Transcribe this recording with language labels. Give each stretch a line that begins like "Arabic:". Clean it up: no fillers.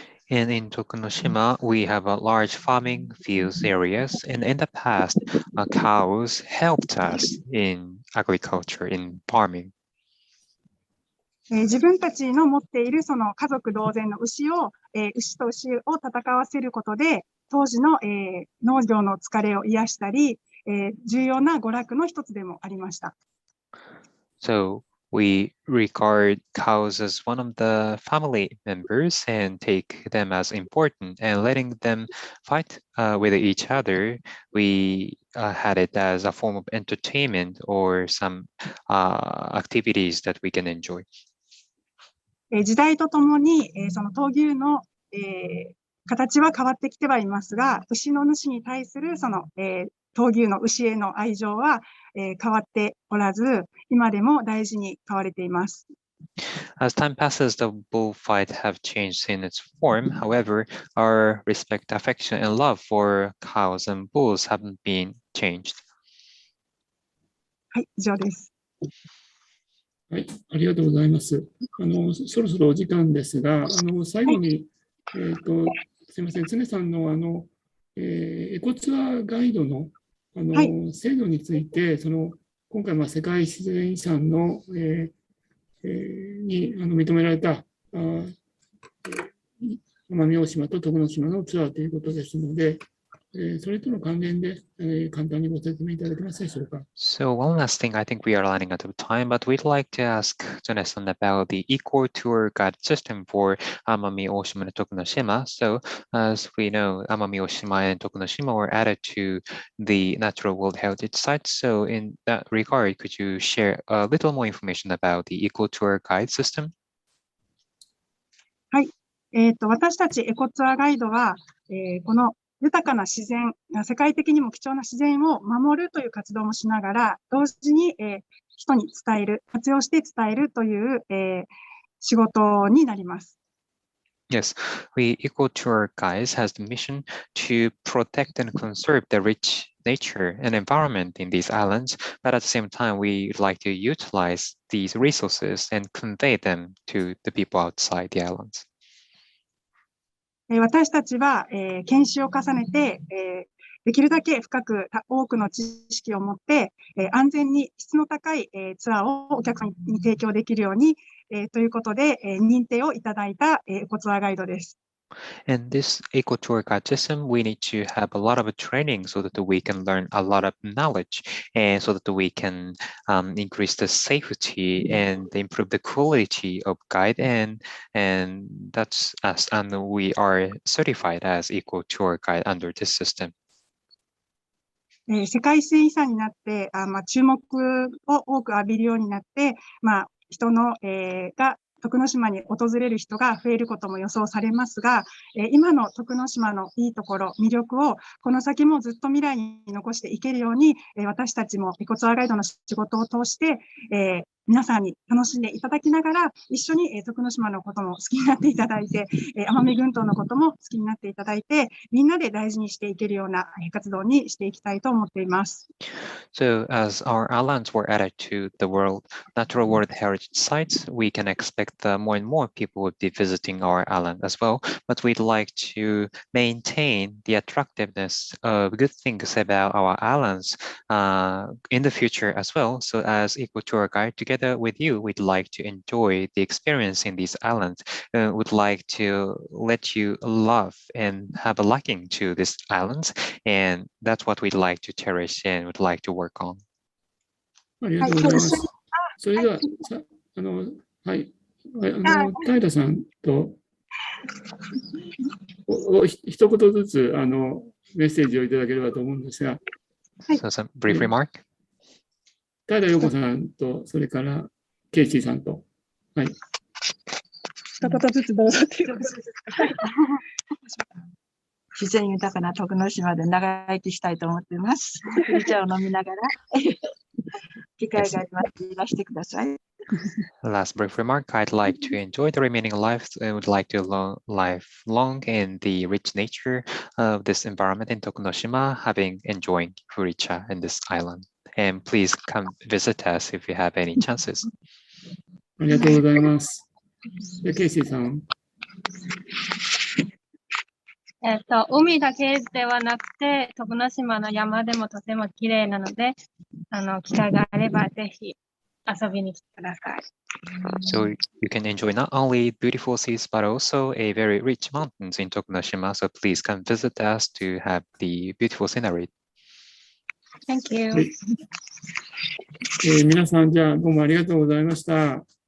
English: And in Tokunoshima, we have a large farming fields areas, and in the past, cows helped us in agriculture, in farming.
Japanese: 自分たちの持っているその家族同然の牛と牛を戦わせることで、当時の、農業の疲れを癒したり、重要な娯楽の一つでもありました。
English: So we regard cows as one of the family members and take them as important, and letting them fight with each other, we had it as a form of entertainment or some activities that we can enjoy.
Japanese: 時代とともに、その闘牛の、形は変わってきてはいますが、牛の主に対するその、闘牛の牛への愛情は、変わっておらず、今でも大事に飼われています。
English: As time passes, the bullfight have changed in its form. However, our respect, affection, and love for cows and bulls haven't been changed.
Japanese: はい、以上です。はい、ありがとうございます。そろそろお時間ですが、最後に、すみません、常さんのエコツアーガイドの制度について、今回、世界自然遺産の、に認められた奄美大島と徳之島のツアーということですので、それとの関連で、簡単にご説明いただけますでしょうか。
English: So one last thing, I think we are running out of time, but we'd like to ask Jonathan about the eco tour guide system for Amami-Oshima and Tokunoshima. So as we know, Amami-Oshima and Tokunoshima were added to the Natural World Heritage Site. So in that regard, could you share a little more information about the eco tour guide system?
Japanese: はい。私たちエコツアーガイドは、この豊かな自然、世界的にも貴重な自然を守るという活動もしながら、同時に、人に伝える、活用して伝えるという、仕事になります。
English: Yes, we Eco Tour Guides has the mission to protect and conserve the rich nature and environment in these islands, but at the same time, we like to utilize these resources and convey them to the people outside the islands.
Japanese: 私たちは、研修を重ねて、できるだけ深く多くの知識を持って、安全に質の高い、ツアーをお客さんに提供できるように、ということで、認定をいただいた、エコツアーガイドです。
English: And this eco tour guide system, we need to have a lot of training so that we can learn a lot of knowledge and so that we can increase the safety and improve the quality of guide and that's us and we are certified as eco tour guide under this system.
Japanese: 世界自然遺産になって、注目を多く浴びるようになって、人の、が徳之島に訪れる人が増えることも予想されますが、今の徳之島のいいところ、魅力をこの先もずっと未来に残していけるように、私たちもエコツアーガイドの仕事を通して、皆さんに楽しんでいただきながら、一緒に徳之島のことも好きになっていただいて、奄美群島のことも好きになっていただいて、みんなで大事にしていけるような活動にしていきたいと思っています。
English: So as our islands were added to the Natural World Heritage Sites, we can expect more and more people would be visiting our island as well. But we'd like to maintain the attractiveness of good things about our islands in the future as well. So as Eco Tour Guide, together with you, we'd like to enjoy the experience in these islands. We'd like to let you love and have a liking to these islands. And that's what we'd like to cherish and would like to work on.
Japanese: ありがとうございます。それでは、はい。平さんと一言ずつメッセージをいただければと思うんですが。
English: So some brief remark.
Japanese: 平陽子さんと、それからケイシーさんと。はい。一言ずつどうぞっていうことですか。自然豊かな徳之島で長生きしたいと思っています。お茶を飲みながら、機会がありましたらいらしてください。
English: Last brief remark, I'd like to enjoy the remaining life and would like to live long in the rich nature of this environment in Tokunoshima, enjoying Furicha in this island. And please come visit us if you have any chances.
Japanese: ありがとうございます。ケイシーさん。海だけではなくて、徳之島の山でもとても綺麗なので、機会があればぜひ遊びに来てください。
English: So you can enjoy not only beautiful seas, but also a very rich mountains in Tokunoshima. So please come visit us to have the beautiful scenery. Thank you.
Japanese: 皆さん、じゃあどうもありがとうございました。